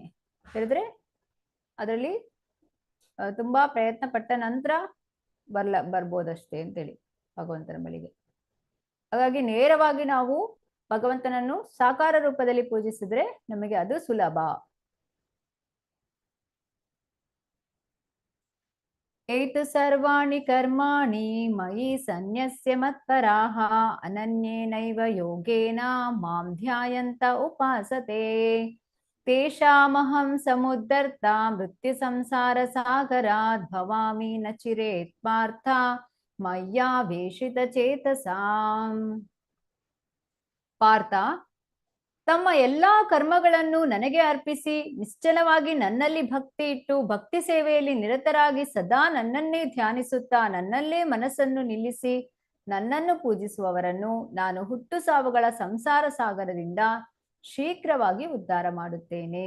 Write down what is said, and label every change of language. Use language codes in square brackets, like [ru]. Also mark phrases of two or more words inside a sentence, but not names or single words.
[kn] ಹೇಳಿದ್ರೆ ಅದರಲ್ಲಿ ತುಂಬಾ ಪ್ರಯತ್ನ ಪಟ್ಟ ನಂತರ ಬರ್ಬೋದಷ್ಟೇ ಅಂತೇಳಿ ಭಗವಂತನ ಬಳಿಗೆ. ಹಾಗಾಗಿ ನೇರವಾಗಿ ನಾವು ಭಗವಂತನನ್ನು ಸಾಕಾರ ರೂಪದಲ್ಲಿ ಪೂಜಿಸಿದ್ರೆ ನಮಗೆ ಅದು ಸುಲಭ. [sa] ಏತು ಸರ್ವಾಣಿ ಕರ್ಮಾಣಿ ಮಯಿ ಸನ್ಯಸ್ಯ ಮತ್ಪರಾಹ ಅನನ್ಯೇನೈವ ಯೋಗೇನ ಮಾಂ ಧ್ಯಾಯಂತ ಉಪಾಸತೆ ತೇಷಾಮಹಂ ಸಮುದ್ಧರ್ತ ಮೃತ್ಯು ಸಂಸಾರ ಸಾಗರಾತ್ ಭವಾಮಿ ನ ಚಿರೇತ್ ಪಾರ್ಥ ಮಯ್ಯಾವೇಶಿತ ಚೇತಸಾಂ. [kn] ಪಾರ್ಥ, ತಮ್ಮ ಎಲ್ಲಾ ಕರ್ಮಗಳನ್ನು ನನಗೆ ಅರ್ಪಿಸಿ ನಿಶ್ಚಲವಾಗಿ ನನ್ನಲ್ಲಿ ಭಕ್ತಿ ಇಟ್ಟು ಭಕ್ತಿ ಸೇವೆಯಲ್ಲಿ ನಿರತರಾಗಿ ಸದಾ ನನ್ನನ್ನೇ ಧ್ಯಾನಿಸುತ್ತಾ ನನ್ನಲ್ಲೇ ಮನಸ್ಸನ್ನು ನಿಲ್ಲಿಸಿ ನನ್ನನ್ನು ಪೂಜಿಸುವವರನ್ನು ನಾನು ಹುಟ್ಟು ಸಾವುಗಳ ಸಂಸಾರ ಸಾಗರದಿಂದ ಶೀಘ್ರವಾಗಿ ಉದ್ಧಾರ ಮಾಡುತ್ತೇನೆ.